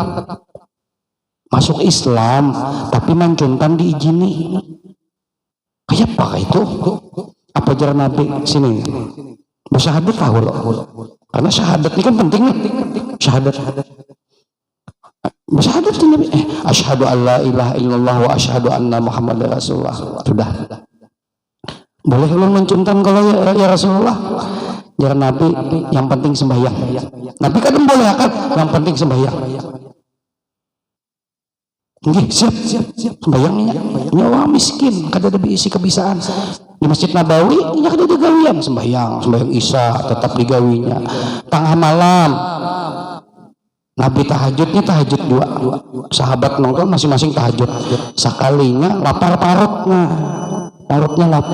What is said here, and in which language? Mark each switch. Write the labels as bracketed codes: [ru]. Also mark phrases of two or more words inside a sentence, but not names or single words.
[bjn] masuk Islam tapi mencuntan diizini kayak apa itu apa jalan Nabi sini bersyahadat tahu loh karena syahadat ini kan penting nih syahadat bersyahadat ini Nabi [ar] أشهد أن لا إله إلا الله وأشهد أن محمدا رسول الله [bjn] sudah boleh ulun mencuntan kalau ya Rasulullah jalan Nabi yang penting sembahyang Nabi kadang boleh kan yang penting sembahyang siap sembahyangnya nyawa miskin kada ada isi kebisaan di Masjid Nabawi nya kada ada gawian sembahyang isya tetap digawinya tengah malam Nabi tahajudnya tahajud dua sahabat nongkrong masing-masing tahajud sekalinya lapar parutnya